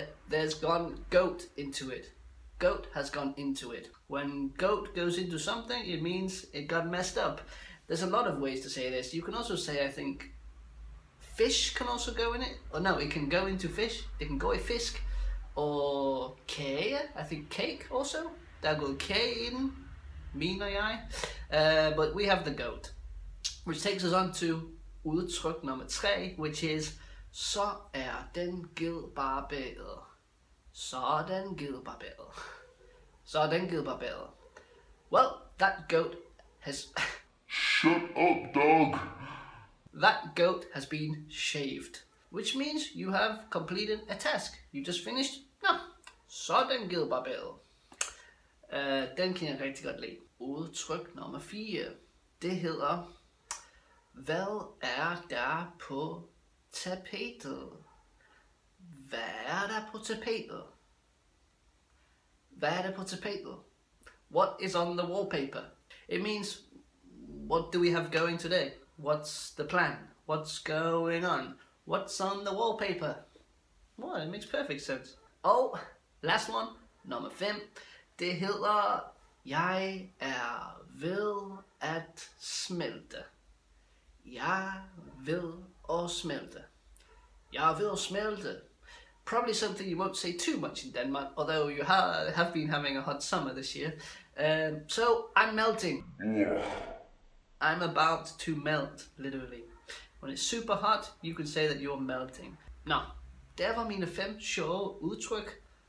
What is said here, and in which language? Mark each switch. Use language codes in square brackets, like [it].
[en] There's gone goat into it. Goat has gone into it. When goat goes into something, it means it got messed up. There's a lot of ways to say this. You can also say, I think, fish can also go in it. Or no, it can go into fish. It can go i fisk. Or kage, I think cake also. [da] Der er gået kage i den, mener jeg. [en] But we have the goat. Which takes us on to [da] udtryk nummer 3, [en] which is: [da] så er den ged barberet. Så er den ged barberet. Så er den ged barberet. [en] Well, that goat has... Shut up, dog! That goat has been shaved. Which means you have completed a task. You just finished. [da] No, så er den ged barberet. Den kan jeg rigtig godt lide. Udtryk nummer 4. Det hedder: hvad er der på tapetet? Hvad er der på tapetet? Hvad er der på tapetet? [en] What is on the wallpaper? It means, what do we have going today? What's the plan? What's going on? What's on the wallpaper? Well, it makes perfect sense. [da] Og [en] last one, [da] nummer 5. Det hedder: jeg er ved at smelte. Jeg ved at smelte. Jeg er ved at smelte. [en] Probably something you won't say too much in Denmark, although you have been having a hot summer this year. So, I'm melting. I'm about to melt, literally. When it's super hot, you can say that you're melting. [da] Nå, der var mine 5 sjove udtryk.